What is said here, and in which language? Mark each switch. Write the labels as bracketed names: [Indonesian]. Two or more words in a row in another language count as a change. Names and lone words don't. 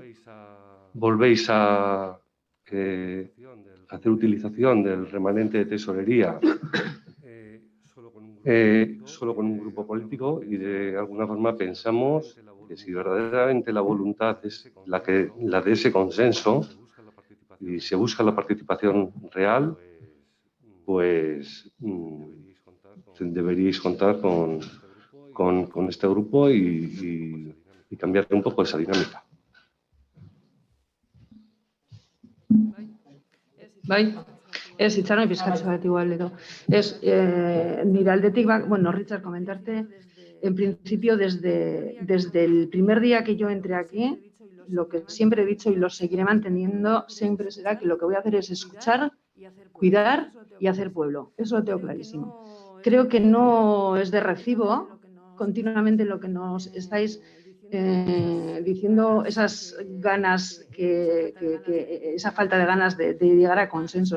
[Spanish] Volvéis a hacer utilización del remanente de tesorería solo con un grupo político, y de alguna forma pensamos que si verdaderamente la voluntad es la de ese consenso y se busca la participación real, pues deberíais contar con este grupo y cambiar un poco esa dinámica. [Basque] Bai, ez itxaron pizkatxo bat igual edo. Nire aldetik, bueno, [Spanish] Richard, comentarte, en principio, desde el primer día que yo entré aquí, lo que siempre he dicho y lo seguiré manteniendo siempre será que lo que voy a hacer es escuchar, cuidar y hacer pueblo. Eso lo tengo clarísimo. Creo que no es de recibo continuamente lo que nos estáis diciendo, esas ganas, esa falta de ganas de llegar a consenso.